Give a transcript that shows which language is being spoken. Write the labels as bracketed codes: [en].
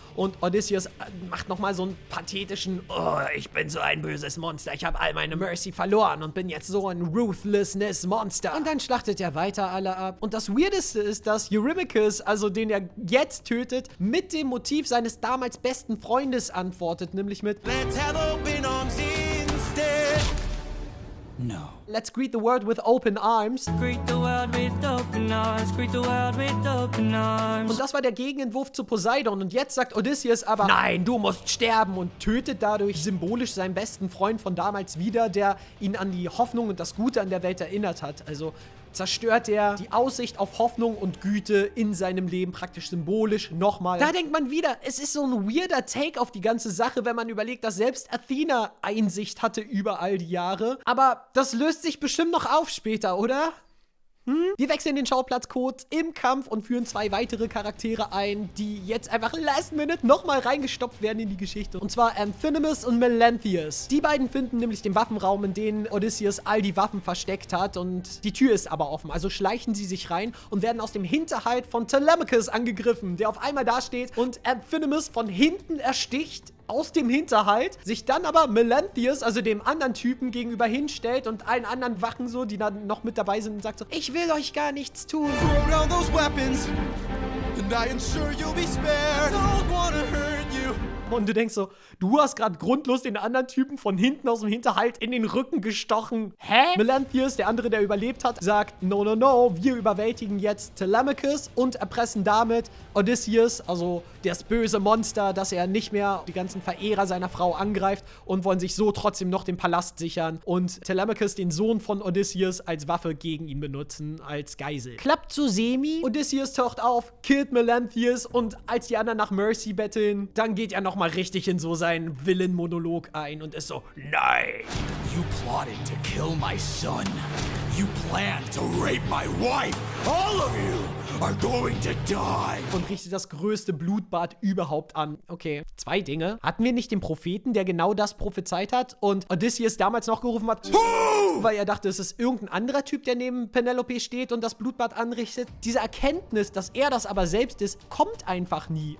[de] Und Odysseus macht nochmal so einen pathetischen, oh, ich bin so ein böses Monster, ich habe all meine Mercy verloren und bin jetzt so ein Ruthlessness-Monster. Und dann schlachtet er weiter alle ab. Und das Weirdeste ist, dass Eurymachus, also den er jetzt tötet, mit dem Motiv seines damals besten Freundes antwortet, nämlich mit [en] Let's have open arms instead. No. Let's greet the world with open arms. Greet the world with open arms. Greet the world with open arms. [de] Und das war der Gegenentwurf zu Poseidon. Und jetzt sagt Odysseus aber, nein, du musst sterben und tötet dadurch symbolisch seinen besten Freund von damals wieder, der ihn an die Hoffnung und das Gute an der Welt erinnert hat. Also zerstört er die Aussicht auf Hoffnung und Güte in seinem Leben praktisch symbolisch nochmal. Da denkt man wieder, es ist so ein weirder Take auf die ganze Sache, wenn man überlegt, dass selbst Athena Einsicht hatte über all die Jahre. Aber das löst sich bestimmt noch auf später, oder? Wir wechseln den Schauplatz kurz im Kampf und führen 2 weitere Charaktere ein, die jetzt einfach last minute nochmal reingestopft werden in die Geschichte. Und zwar Amphinomus und Melanthius. Die beiden finden nämlich den Waffenraum, in den Odysseus all die Waffen versteckt hat, und die Tür ist aber offen. Also schleichen sie sich rein und werden aus dem Hinterhalt von Telemachus angegriffen, der auf einmal dasteht und Amphinomus von hinten ersticht. Aus dem Hinterhalt, sich dann aber Melanthius, also dem anderen Typen, gegenüber hinstellt und allen anderen Wachen so, die dann noch mit dabei sind, und sagt so, ich will euch gar nichts tun. [en] Throw down those weapons, and I ensure you'll be spared. Don't wanna hurt you. [de] Und du denkst so, du hast gerade grundlos den anderen Typen von hinten aus dem Hinterhalt in den Rücken gestochen. Hä? Melanthius, der andere, der überlebt hat, sagt, no, no, no, wir überwältigen jetzt Telemachus und erpressen damit Odysseus, also das böse Monster, dass er nicht mehr die ganzen Verehrer seiner Frau angreift, und wollen sich so trotzdem noch den Palast sichern und Telemachus, den Sohn von Odysseus, als Waffe gegen ihn benutzen, als Geisel. Klappt so semi. Odysseus taucht auf, killt Melanthius, und als die anderen nach Mercy betteln, dann geht er nochmal richtig in so seinen Villain-Monolog ein und ist so, nein. [en] You plotted to kill my son. You plan to rape my wife. All of you are going to die. [de] Und richtet das größte Blutbad überhaupt an. Okay, 2 Dinge. Hatten wir nicht den Propheten, der genau das prophezeit hat und Odysseus damals noch gerufen hat, weil er dachte, es ist irgendein anderer Typ, der neben Penelope steht und das Blutbad anrichtet. Diese Erkenntnis, dass er das aber selbst ist, kommt einfach nie.